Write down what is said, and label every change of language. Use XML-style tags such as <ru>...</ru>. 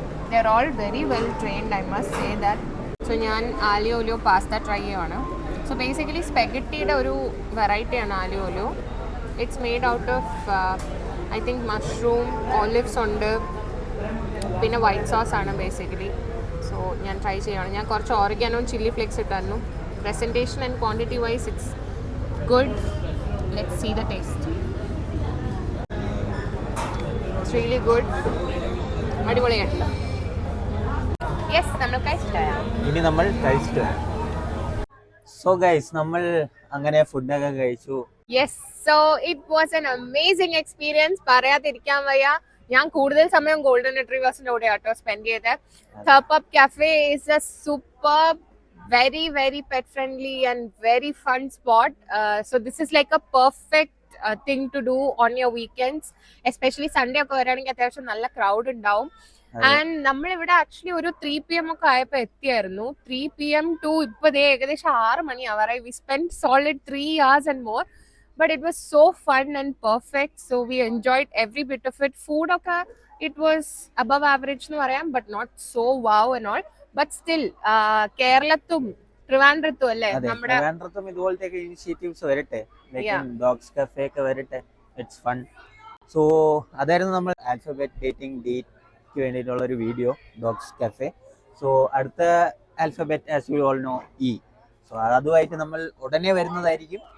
<en>They are all very well trained, I must say that.</en> <ml>So ഞാൻ ആലിയോ Olio pasta try ചെയ്യുവാണ്. So basically സ്പെഗറ്റിയുടെ ഒരു വെറൈറ്റിയാണ് ആലിയോ Olio.</ml> <en>it's made out of I think mushroom, olives</en> <ml>ഉണ്ട്, പിന്നെ white sauce ആണ് basically. So ഞാൻ try ചെയ്യുകയാണ്. ഞാൻ കുറച്ച് ഓറിഗാനോ ചില്ലി ഫ്ലേക്സ് ഇട്ടായിരുന്നു.</ml> <en>Presentation and quantity wise it's good. Let's see the taste. It's really good.</en> <ml>അടിപൊളിയായിട്ടില്ല. Yes, നമ്മൾ കഴിച്ചിട്ട് ഇനി നമ്മൾ കഴിച്ചിട്ട്. സോ ഗൈസ്, നമ്മൾ അങ്ങനെ ഫുഡൊക്കെ കഴിച്ചു.</ml> <en>Yes, so it was an amazing experience.</en> <ml>പറയാതിരിക്കാൻ വയ്യ. ഞാൻ കൂടുതൽ സമയം ഗോൾഡൻ റിട്രീവേഴ്സിന്റെ കൂടെ ആട്ടോ സ്പെൻഡ് ചെയ്തത്.</ml> <en>Third Cafe is a superb, very pet friendly and very fun spot. So this is like a perfect thing to do on your weekends, especially Sunday</en> <ml>ഒക്കെ വരാണെങ്കിൽ അത്യാവശ്യം നല്ല ക്രൗഡ് ഉണ്ടാവും. ആൻഡ് നമ്മളിവിടെ ആക്ച്വലി ഒരു 3 PM ഒക്കെ ആയപ്പോൾ എത്തിയായിരുന്നു. 3 PM to ഇപ്പോൾ ഏകദേശം 6 മണി ആവാറായി.</ml> <en>We spent solid 3 hours and more, but it was so fun and perfect. So we enjoyed every bit of it. Food ഒക്കെ it was above average</en> <ml>എന്ന് പറയാം,</ml> <en>but not so wow and all.</en> <ml>But still കേരളത്തും ട്രിവാൻഡ്രത്തും അല്ലേ നമ്മുടെ ട്രിവാൻഡ്രത്തും ഇതുപോലത്തെ initiatives വരട്ടെ, dogs cafe ഒക്കെ വരട്ടെ.</ml> <en>It's fun.</en> <ml>So അതായിരുന്നു നമ്മൾ ആൽഫബറ്റ് ഡേറ്റിംഗ് ഡേറ്റ്ക്ക് വേണ്ടിയിട്ടുള്ള ഒരു വീഡിയോ, ഡോഗ്സ് കഫേ. സോ അടുത്ത alphabet</ml> <en>as you all know</en> <ml>E. So അതുമായിട്ട് നമ്മൾ ഉടനെ വരുന്നതായിരിക്കും.</ml>